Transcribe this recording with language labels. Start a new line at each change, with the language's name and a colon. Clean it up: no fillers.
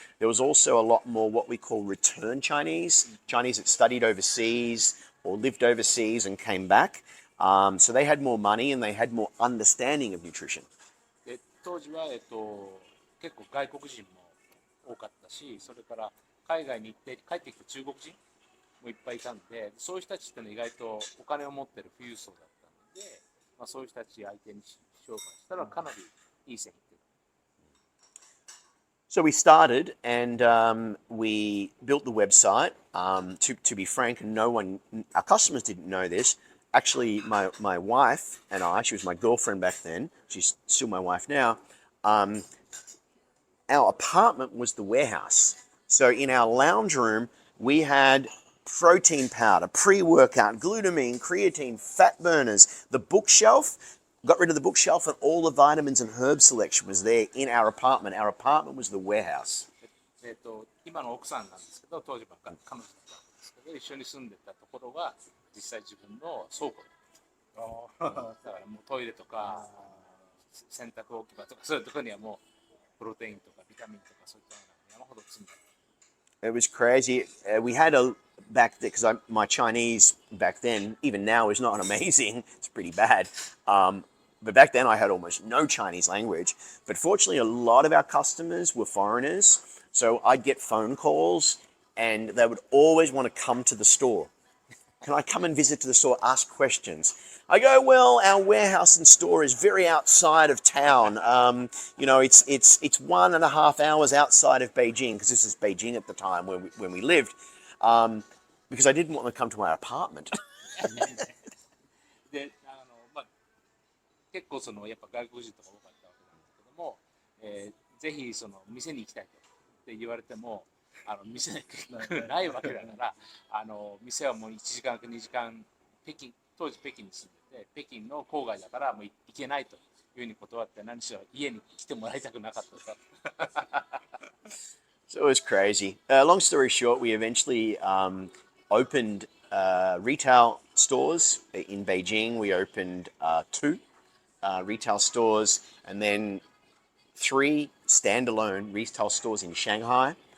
English: There was also a lot more what we call return Chinese that studied overseas or lived overseas and came back. So they had more money and they had more understanding of nutrition.
Japanese: で当時は、結構外国人も多かったし、それから海外に行って帰ってきた中国人もいっぱいいたんで、そういう人たちってのは意外とお金を持ってる富裕層だったので、そういう人たち相手に商売したらかなりいい線いってる。
English: So we started and we built the website. To be frank, our customers didn't know this. Actually, my wife and I, she was my girlfriend back then, she's still my wife now, our apartment was the warehouse. So in our lounge room, we had protein powder, pre-workout, glutamine, creatine, fat burners, the bookshelf. Got rid of the bookshelf and all the vitamins and herb selection was there in our apartment. Our apartment was the warehouse.
Japanese: 今の奥さんなんですけど、当時ばっかり彼女だったんですけど、一緒に住んでたところが実際自分の倉庫だからもうトイレとか洗濯置き場とかそういうところにはもうプロテインとかビタミンとかそういったものが山ほど積んである。
English: It was crazy. We had back then, because my Chinese back then, even now, is not amazing. It's pretty bad. But back then I had almost no Chinese language. But fortunately, a lot of our customers were foreigners. So I'd get phone calls and they would always want to come to the store. Can I come and visit to the store, ask questions? I go, well, our warehouse and store is very outside of town. You know, it's 1.5 hours outside of Beijing, because this is Beijing at the time when we lived, because I didn't want to come to my apartment.
Japanese: で結構やっぱ外国人とか多かったわけなんですけども、ぜひ店に行きたいとって言われても店にないわけだから店はもう1時間か2時間当時北京に住んでて北京の郊外だからもう行けないというふうに断って何しろ家に来てもらいたくなかったと。
English: So it was crazy. Long story short, we eventually opened retail stores in Beijing. We opened 2 retail stores and then 3 standalone retail stores in Shanghai.